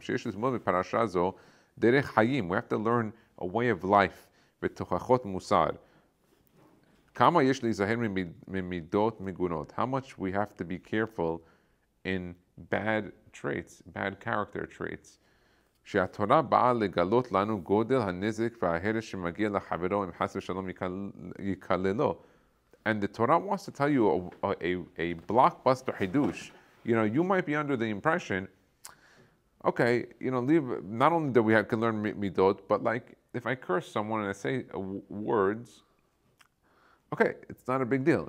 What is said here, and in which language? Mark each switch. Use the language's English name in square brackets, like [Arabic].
[Hebrew] Sheyesh lizmod miparasha zo derech hayim. [English] We have to learn a way of life. [Hebrew] V'tochachot musar. Kama yesh lizaher mimidot migunot. [English] How much we have to be careful in bad traits, bad character traits. [Hebrew] שהתורה באה לגלות לנו גודל הנזק וההרס שמגיע לחברו אם חס ושלום יקללו. [English] And the Torah wants to tell you a blockbuster hidush. You might be under the impression, okay, not only that we can learn midot, but like if I curse someone and I say words, okay, it's not a big deal.